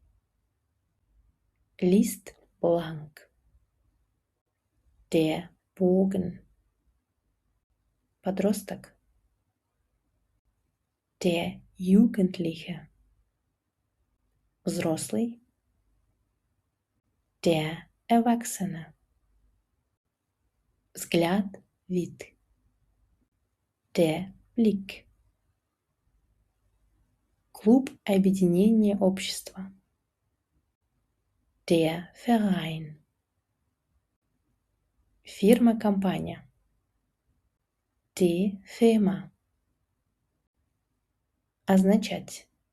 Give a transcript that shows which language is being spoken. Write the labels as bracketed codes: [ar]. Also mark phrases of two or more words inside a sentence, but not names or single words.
[ru] лист бланк, [de] der Bogen, подросток, der Jugendliche, взрослый, der Erwachsene, [ru] взгляд, вид, [de] der Blick, [ru] клуб объединения общества, [de] der Verein, [ru] фирма-компания, [de] die Firma, [ru] означать,